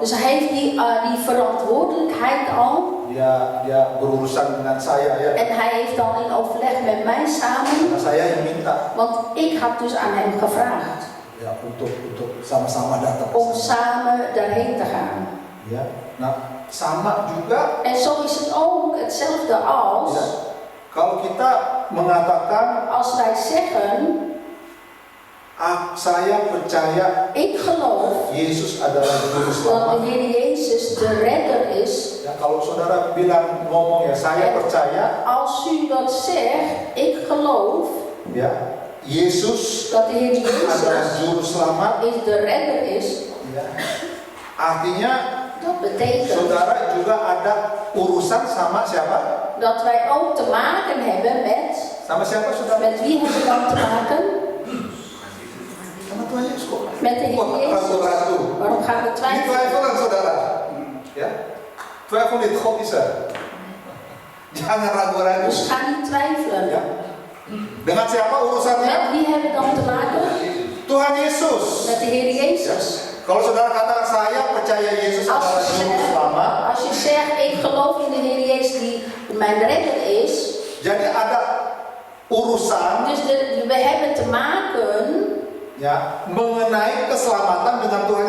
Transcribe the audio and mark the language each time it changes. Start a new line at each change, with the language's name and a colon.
Dutch: Dus hij heeft die verantwoordelijkheid al.
Indonesian: Dia berurusan dengan saya ya.
Dutch: En hij heeft dan in overleg met mij samen.
Indonesian: Karena saya yang minta.
Dutch: Want ik had dus aan hem gevraagd
Indonesian: Ya, untuk sama-sama datang.
Dutch: om samen daarheen te gaan.
Indonesian: Ya. Nah, sama juga.
Dutch: En zo is het ook hetzelfde als.
Indonesian: Ya, kalau kita mengatakan,
Dutch: Als wij zeggen,
Indonesian: saya percaya
Dutch: ik geloof
Indonesian: Yesus adalah Juru
Dutch: dat
Indonesian: Selamat.
Dutch: de Heer Jezus de redder is.
Indonesian: Ya, kalau saudara ngomong ya, saya percaya
Dutch: Als u dat zegt, ik geloof
Indonesian: ya Yesus
Dutch: dat de Heer
Indonesian: adalah
Dutch: Jezus
Indonesian: Juru Selamat.
Dutch: is de redder is.
Indonesian: Ya. Artinya
Dutch: Dat betekent
Indonesian: saudara juga ada urusan sama siapa?
Dutch: dat wij ook te maken hebben met.
Indonesian: Sama siapa saudara?
Dutch: Met wie hebben we dan te maken?
Indonesian: Sama Tuhan Yesus kok.
Dutch: Met de
Indonesian: Wah,
Dutch: Heer Jezus.
Indonesian: ragu-ragu.
Dutch: Waarom gaan we
Indonesian: Ini
Dutch: twijfelen? twijfelan
Indonesian: saudara. Ya.
Dutch: Twijfel niet, God is er.
Indonesian: Jangan ragu-ragu.
Dutch: Dus ga niet twijfelen.
Indonesian: Ya. Dengan siapa urusannya?
Dutch: Met wie hebben we dan te maken?
Indonesian: Tuhan Yesus.
Dutch: Met de Heer Jezus.
Indonesian: Kalau saudara katakan saya percaya Yesus
Dutch: Als
Indonesian: adalah
Dutch: je,
Indonesian: Juru Selamat,
Dutch: als je zegt, ik geloof in de Heer Jezus die mijn redder is.
Indonesian: jadi ada urusan
Dutch: Dus we hebben te maken
Indonesian: ya mengenai keselamatan dengan Tuhan